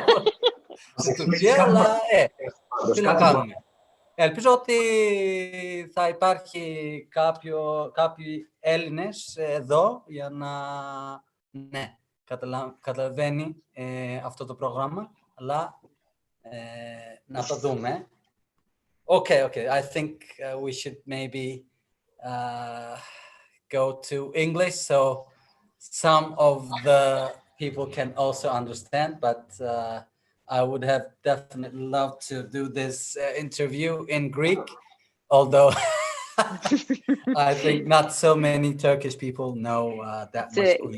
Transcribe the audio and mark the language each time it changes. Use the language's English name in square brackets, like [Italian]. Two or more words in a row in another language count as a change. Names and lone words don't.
[Greek] Στην ουσία, αλλά τι να κάνουμε. Ελπίζω ότι θα υπάρχει κάποιοι Έλληνες εδώ για να καταλαβαίνει αυτό το πρόγραμμα, αλλά να το δούμε. [English] Okay, I think we should maybe go to English so some of the people can also understand, but I would have definitely loved to do this interview in Greek, although I think not so many Turkish people know that much Greek.